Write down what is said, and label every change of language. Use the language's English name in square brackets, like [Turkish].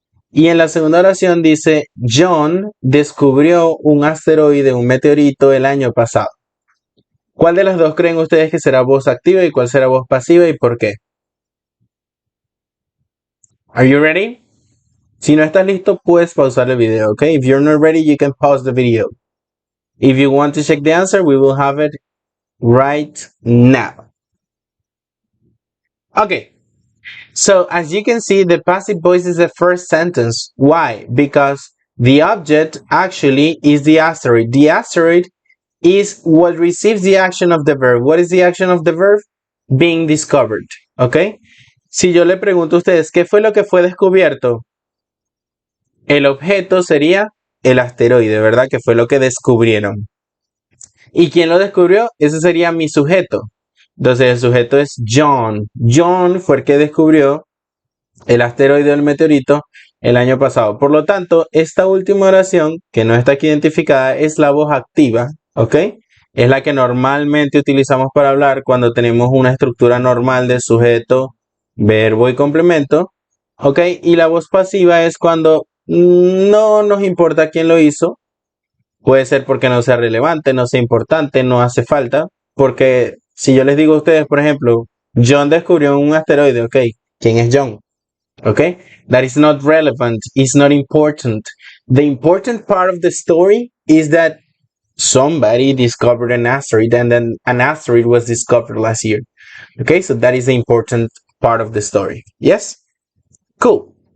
[Spanish] Y en la segunda oración dice, John descubrió un asteroide, un meteorito el año pasado. ¿Cuál de las dos creen ustedes que será voz activa y cuál será voz pasiva y por qué? [English] Are you ready? [Spanish] Si no estás listo, puedes pausar el video, okay? [English] If you're not ready, you can pause the video. If you want to check the answer, we will have it right now. Okay. So as you can see, the passive voice is the first sentence. Why? Because the object actually is the asteroid. The asteroid is what receives the action of the verb. What is the action of the verb? Being discovered. Okay? [Spanish] Si yo le pregunto a ustedes, ¿qué fue lo que fue descubierto? El objeto sería el asteroide, ¿verdad? Que fue lo que descubrieron. ¿Y quién lo descubrió? Ese sería mi sujeto. Entonces el sujeto es John. John fue el que descubrió el asteroide o el meteorito el año pasado. Por lo tanto, esta última oración, que no está aquí identificada, es la voz activa, ¿ok? Es la que normalmente utilizamos para hablar cuando tenemos una estructura normal de sujeto, verbo y complemento, ¿ok? Y la voz pasiva es cuando no nos importa quién lo hizo. Puede ser porque no sea relevante, no sea importante, no hace falta. Porque si yo les digo a ustedes, por ejemplo, John descubrió un asteroide, ¿ok? ¿Quién es John? [English] Okay, that is not relevant, it's not important. The important part of the story is that somebody discovered an asteroid and then an asteroid was discovered last year. Okay, so that is the important part of the story. Yes? Cool.